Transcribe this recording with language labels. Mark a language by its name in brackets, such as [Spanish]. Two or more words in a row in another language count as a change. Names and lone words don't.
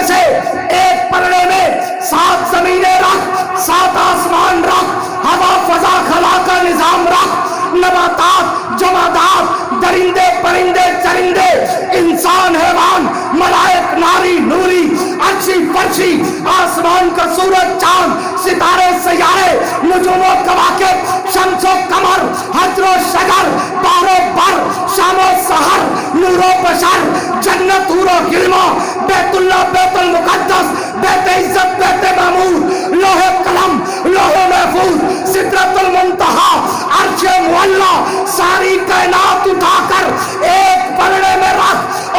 [Urdu] سے ایک پلڑے میں 7 زمینیں رکھ، 7 آسمان رکھ، ہوا فضا خلا کا نظام رکھ، نباتات، جمادات، درندے پرندے چرندے، انسان حیوان، ملائک ناری نوری، عرشی فرشی، آسمان کا سورج چاند، ستارے سیارے، نجوم و کواکب، شمس و قمر، حجر و شجر، بحر و بر، شام و سحر، نور و بشر، جنت حور و غلما، بیت اللہ بیت المقدس، بیت عزت بیت معمور، لوح قلم لوح محفوظ، سدرۃ المنتہا، عرش معلیٰ، ساری کائنات اٹھا کر ایک پلڑے میں رکھ،